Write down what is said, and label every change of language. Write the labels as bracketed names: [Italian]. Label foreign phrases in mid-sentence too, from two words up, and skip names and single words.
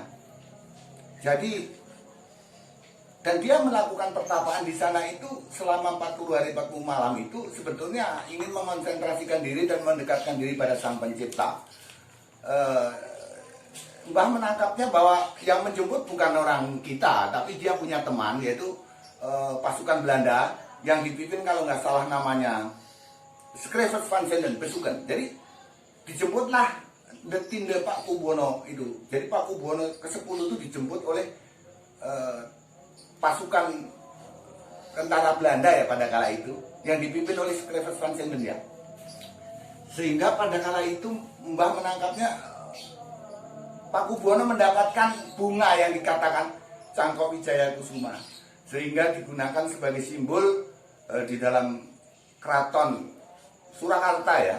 [Indonesian] Jadi dan dia melakukan pertapaan di sana itu selama 40 hari 40 malam itu sebetulnya ingin mengonsentrasikan diri dan mendekatkan diri pada Sang Pencipta. Mbah menangkapnya bahwa yang menjemput bukan orang kita, tapi dia punya teman, yaitu pasukan Belanda yang dipimpin kalau nggak salah namanya Schrijvers van Zenden, Besuken. Jadi dijemputlah [Dutch] de tiende [Indonesian] Paku Buwono itu. Jadi Paku Buwono ke-10 itu dijemput oleh pasukan tentara Belanda ya pada kala itu, yang dipimpin oleh Schrijvers van Zenden ya. Sehingga pada kala itu Mbah menangkapnya Paku Buwono mendapatkan bunga yang dikatakan Cangkok Wijaya Kusuma, sehingga digunakan sebagai simbol di dalam keraton Surakarta ya.